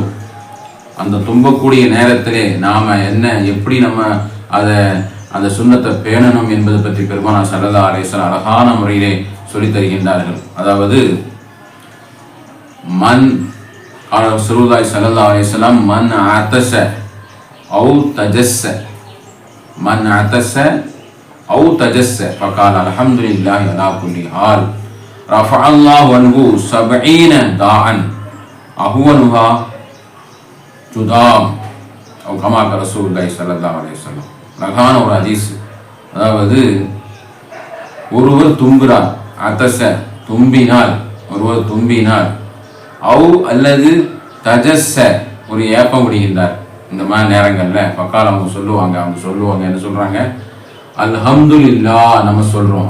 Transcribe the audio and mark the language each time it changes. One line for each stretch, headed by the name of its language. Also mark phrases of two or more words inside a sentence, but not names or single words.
Tamil: அந்த தும்பக்கூடிய நேரத்திலே நாம் எப்படி நம்ம அந்த சுன்னத்தை பேணணும் என்பதை பற்றி பெருமானார்
Arabic: صلى الله عليه وسلم
Tamil: அழகான முறையிலே சொல்லித் தருகின்றார்கள்.
Arabic: அதாவது رسول الله صلى الله عليه وسلم من عطس أو تجشأ أو تجس فقال الحمد لله على كل حال رفع الله عنه 70 داعا أهونها جذام أو كما قال رسول الله صلى الله عليه وسلم.
Tamil: அழகான ஒரு ஹதீஸ். அதாவது ஒருவர் தும்புறார், அத்தச தும்பினால், ஒருவர் தும்பினால், அவு அல்லது தஜஸ்ஸ ஒரு ஏப்பம் விடுகின்றார். இந்த மாதிரி நேரங்களில் பக்கால் அவங்க சொல்லுவாங்க என்ன சொல்கிறாங்க,
Arabic: الحمد لله
Tamil: நம்ம சொல்கிறோம்.